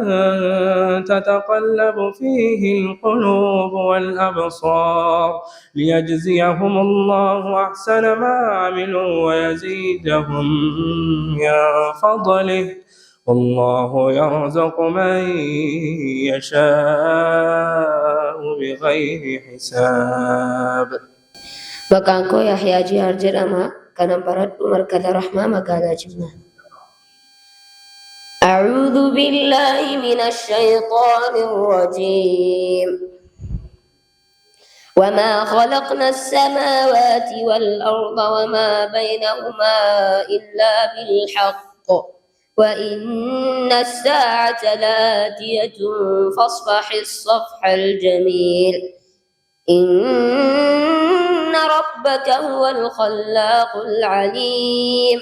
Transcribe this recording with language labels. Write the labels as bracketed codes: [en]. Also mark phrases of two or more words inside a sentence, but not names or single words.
[ar] تتقلب فيه القلوب والأبصار ليجزيهم الله أحسن ما عملوا ويزيدهم من فضله والله يرزق من يشاء بغير حساب. [om] Maqaan Yahyaa Jihaar jedhama. Kanan baradhu markaza Rahmaa magaalaa Jimmaa. [ar] أعوذ بالله من الشيطان الرجيم. وما خلقنا السماوات والأرض وما بينهما إلا بالحق وإن الساعة لآتية فاصفح الصفح الجميل إن ربك هو الخلاق العليم.